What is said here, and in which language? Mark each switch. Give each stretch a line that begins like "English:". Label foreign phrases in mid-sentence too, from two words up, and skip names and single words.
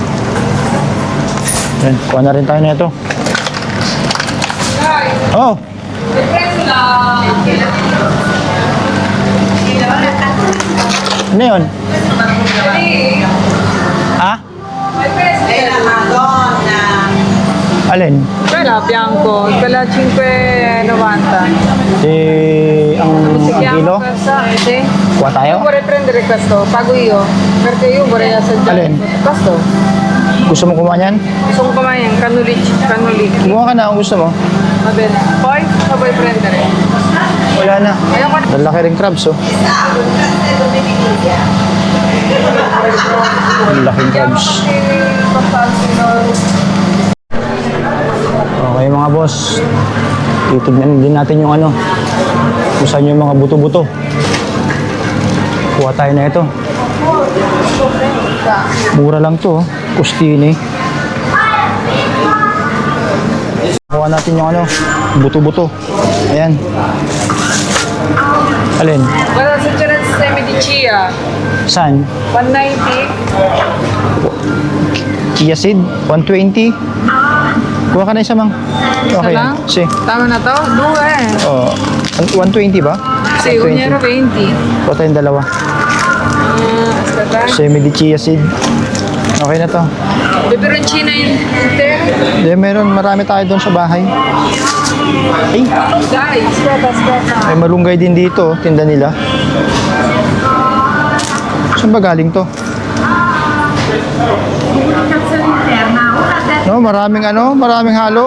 Filipino: Yan, kuha na rin tayo na ito. Oh! Ano yun? Ha? Alin?
Italian: Quella bianco, quella 5,90.
Filipino: Ang kilo?
Italian: Sì.
Filipino: Kuha tayo?
Italian: Io vorrei prendere questo, pago io, perché io vorrei assaggiare.
Filipino: Alin?
Italian: Questo?
Filipino: Gusto mo kumuha niyan? Gusto ko kumain yan, canulicci. Kumuha ka na kung gusto mo.
Italian: Va bene. Poi, cosa vuoi prendere?
Filipino: Wala na. Ayoko na. Lalaki rin crabs, oh. Laking crabs. Okay mga boss, titignan din natin yung ano, kung saan yung mga buto-buto. Kuha tayo na ito. Mura lang to, oh. Kustini. Kuha natin yung ano, buto-buto. Ayan. Alin?
Italian: Guarda se c'è il semi di chia,
Filipino: Saan? 190.
English: Chia seed, 120.
Filipino: Kuha ka na isa, mang. Okay. lang?
Italian: Si.
Filipino: Tama na to? Due. Oh, 120 ba?
Italian: Sì, 1,20 €.
Filipino: Kuha tayong dalawa.
Italian: Aspetta. Semi di
English: chia seed.
Filipino: Okay na to.
Italian: Peperoncino intero?
Filipino: Hindi, marami tayo doon sa bahay. Ay,
Italian: Dai, aspetta.
Filipino: may malunggay din dito, tinda nila. Saan ba galing to? No, maraming halo.